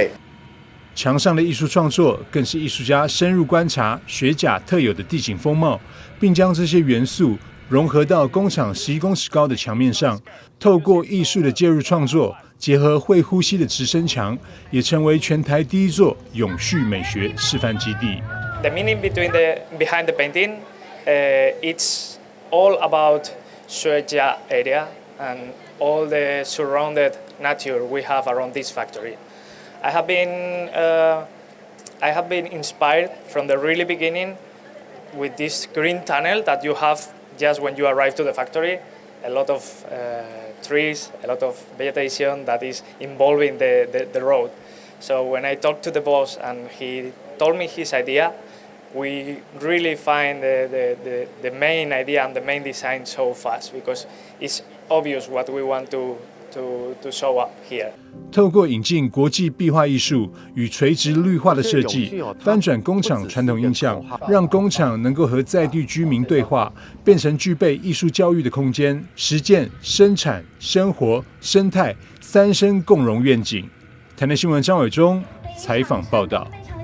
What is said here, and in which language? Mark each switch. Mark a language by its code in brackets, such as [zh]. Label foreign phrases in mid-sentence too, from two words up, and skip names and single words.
[zh] 牆上的藝術創作更是藝術家深入觀察雪甲特有的地景風貌，並將這些元素融合到工廠11公尺高的牆面上，透過藝術的介入創作，結合會呼吸的直升牆，也成為全台第一座永續美學示範基地。 [en] The meaning behind the painting, it's all about Suecia area and all the surrounded nature we have around this factory. I have been inspired from the really beginning with this green tunnel that you have just when you arrive to the factory. A lot of trees, a lot of vegetation that is involving the road. So when I talked to the boss and he told me his idea, we really find the main idea and the main design so fast because it's obvious what we want to show up here. [zh] 透過引進國際壁畫藝術與垂直綠化的設計，翻轉工廠傳統印象，讓工廠能夠和在地居民對話，變成具備藝術教育的空間，實踐生產、生活、生態三生共榮願景。台南新聞張偉忠採訪報道。